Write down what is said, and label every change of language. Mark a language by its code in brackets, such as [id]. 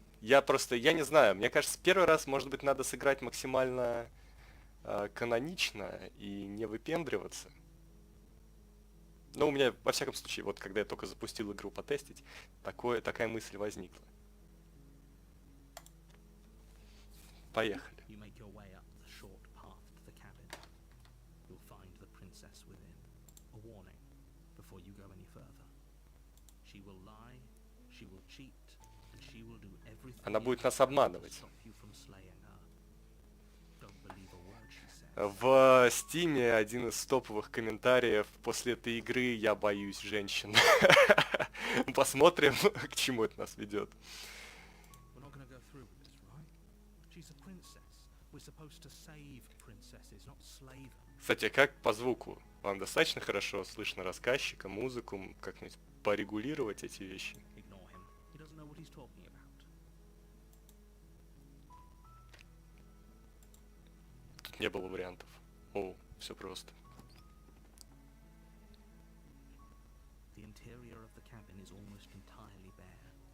[ru] Я не знаю, мне кажется, первый раз, может быть, надо сыграть максимально канонично и не выпендриваться. Но у меня, во всяком случае, вот когда я только запустил игру потестить, такая мысль возникла. Поехали. [en] You make your way up the short path to the cabin. You'll find the princess within. A warning before you go any further. She will lie, she will cheat, and she will do everything [ru] Она будет [en] to [ru] нас обманывать. [en] stop you from slaying her. Don't believe a word she says. [ru] В Стиме один из топовых комментариев: после этой игры я боюсь женщин. Посмотрим, к чему это нас ведет. [en] We're not going to go through with this, right? She's a princess. We're supposed to save princesses, not slay them. [ru] Кстати, как по звуку? Вам достаточно хорошо слышно рассказчика, музыку, как-нибудь порегулировать эти вещи? [en] Ignore him. He doesn't know what he's talking about. [ru] Тут не было вариантов. О, все просто. [en] The interior of the cabin is almost entirely bare.